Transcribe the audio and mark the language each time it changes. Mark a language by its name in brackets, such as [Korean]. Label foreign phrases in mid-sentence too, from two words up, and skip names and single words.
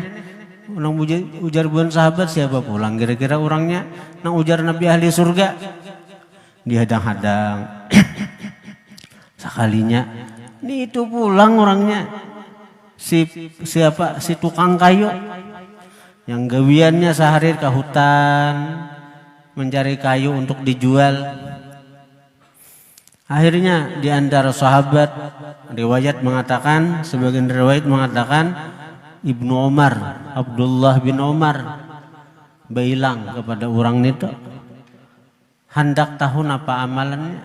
[Banjar] Orang ujar bukan sahabat siapa pulang kira-kira orangnya nang ujar Nabi ahli surga. Dihadang-hadang. Sekalinya nih itu pulang orangnya si tukang kayu yang gawiannya sehari ke hutan mencari kayu untuk dijual. [Indonesian] Akhirnya di antara sahabat sebagian riwayat mengatakan Ibnu Umar, Abdullah bin Umar bilang kepada orang itu, hendak tahu apa amalannya.